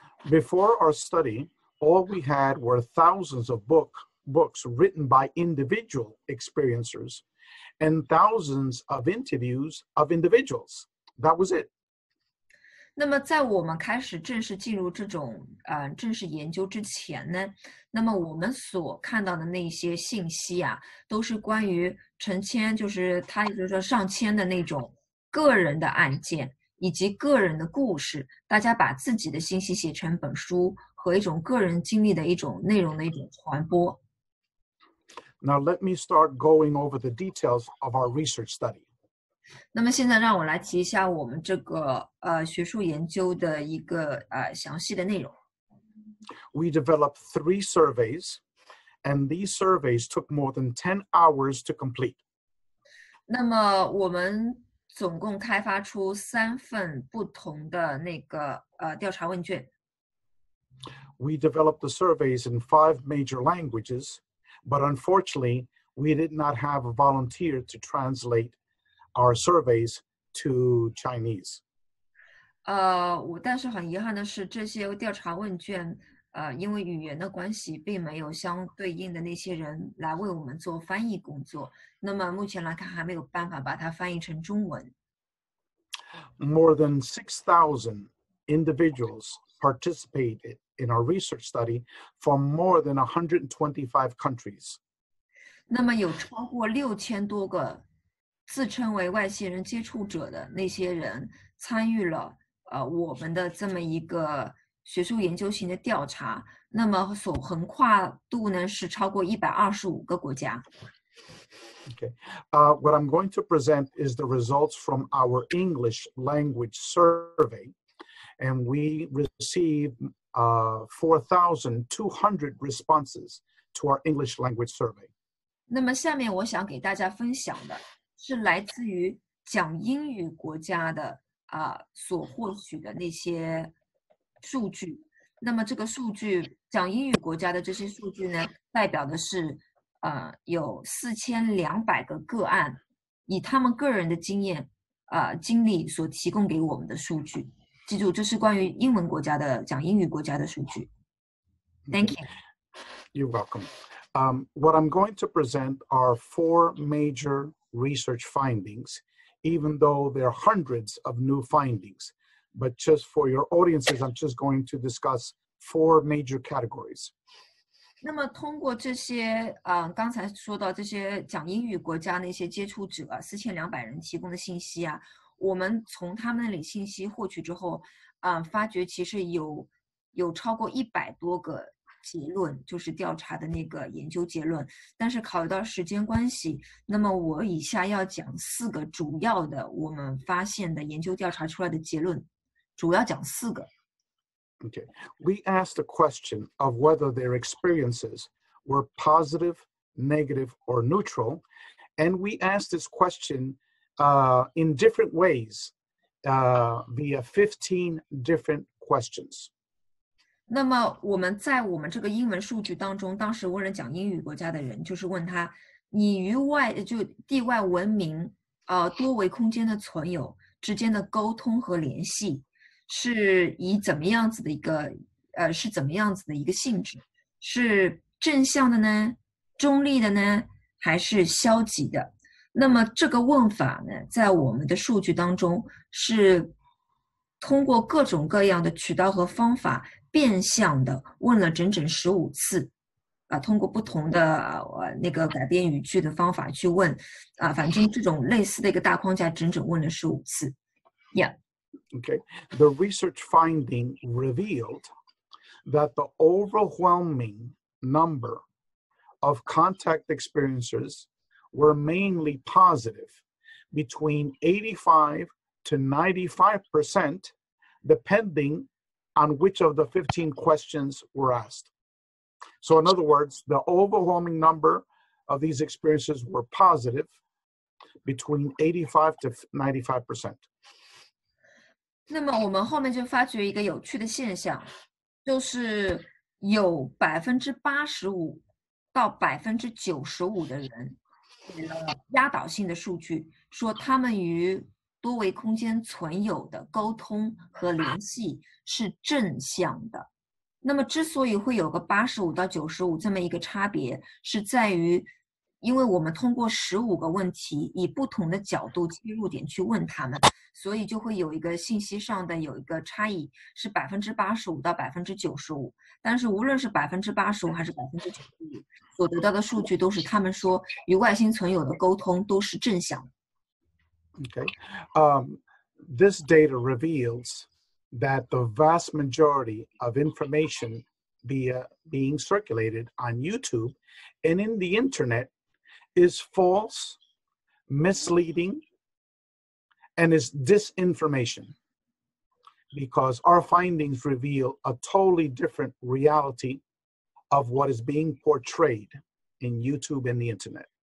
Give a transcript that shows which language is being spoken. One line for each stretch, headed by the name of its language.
English: Before our study, all we had were thousands of books written by individual experiencers and thousands of interviews of individuals. That was it.
Chinese: 那么在我们开始正式进入这种正式研究之前呢，那么我们所看到的那些信息都是关于成千，就是他也就是说上千的那种个人的案件以及个人的故事，大家把自己的信息写成本书和一种个人经历的一种内容的一种传播。
English: Now let me start going over the details of our research study.
Chinese: 那么现在让我来提一下我们这个学术研究的一个详细的内容。
English: We developed 3 surveys, and these surveys took more than 10 hours to complete.
Chinese: 那么我们总共开发出3份不同的那个调查问卷。
English: We developed the surveys in 5 major languages, but unfortunately, we did not have a volunteer to translate our surveys to Chinese.
Chinese: 但是很遗憾的是，这些调查问卷因为语言的关系，并没有相对应的那些人来为我们做翻译工作。那么目前来看，还没有办法把它翻译成中文。
English: More than 6,000 individuals participated in our research study from more than 125 countries.
Chinese: 那么有超过6000多个自称为外星人接触者的那些人参与了我们的这么一个学术研究型的调查，那么所横跨度呢是超过125个国家。
English: Okay. What I'm going to present is the results from our English language survey, and we received 4,200 responses to our English language survey.
Chinese: 那么下面我想给大家分享的是来自于讲英语国家的所获取的那些数据。那么这个数据，讲英语国家的这些数据呢，代表的是有4200个个案，以他们个人的经验经历所提供给我们的数据。记住，这是关于英文国家的讲英语国家的数据。
English: Thank you. You're welcome. What I'm going to present are 4 major research findings, even though there are hundreds of new findings. But just for your audiences, I'm just going to discuss 4 major categories.
Chinese: 那么通过这些刚才说到这些讲英语国家那些接触者4200人提供的信息我们从他们那里信息获取之后发觉其实有超过100多个结论，就是调查的那个研究结论。但是考虑到时间关系，那么我以下要讲4个主要的我们发现的研究调查出来的结论，主要讲4个。
English: Okay. We asked the question of whether their experiences were positive, negative, or neutral. And we asked this question in different ways via 15 different questions.
Chinese: 那么我们在我们这个英文数据当中，当时问了讲英语国家的人，就是问他，你与地外文明多维空间的存有之间的沟通和联系是以怎么样子的一个性质？是正向的呢？中立的呢？还是消极的？那么这个问法呢，在我们的数据当中是通过各种各样的渠道和方法变相的问了整整15次，通过不同的那个改编语句的方法去问，反正这种类似的一个大框架整整问了15次。
English: Yeah. Okay. The research finding revealed that the overwhelming number of contact experiences were mainly positive, between 85 to 95%, depending on which of the 15 questions were asked. So in other words, the overwhelming number of these experiences were positive, between 85 to 95%.
Chinese: 那么我们后面就发觉一个有趣的现象，就是有85%到95%的人给了压倒性的数据，说他们与多维空间存有的沟通和联系是正向的。那么之所以会有个85到95这么一个差别，是在于因为我们通过15个问题以不同的角度切入点去问他们，所以就会有一个信息上的有一个差异，是85%到95%。但是无论是85%还是95%，所得到的数据都是他们说与外星存有的沟通都是正向的。
English: Okay. This data reveals that the vast majority of information being circulated on YouTube and in the internet is false, misleading, and is disinformation, because our findings reveal a totally different reality of what is being portrayed in YouTube and the internet.